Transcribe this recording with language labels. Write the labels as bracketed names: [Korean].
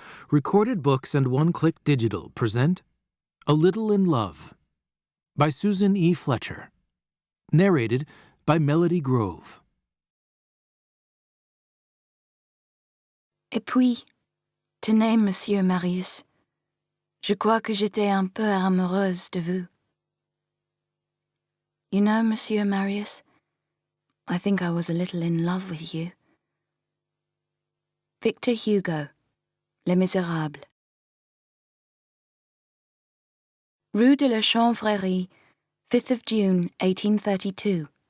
[English] Recorded Books and One Click Digital present A Little in Love by Susan E. Fletcher. Narrated by Melody Grove. [French] Et puis, tenez, Monsieur Marius, je crois que j'étais un peu amoureuse de vous. [English] You know, Monsieur Marius, I think I was a little in love with you. Victor Hugo, Les Misérables. Rue de la Chanvrerie, 5th of June, 1832.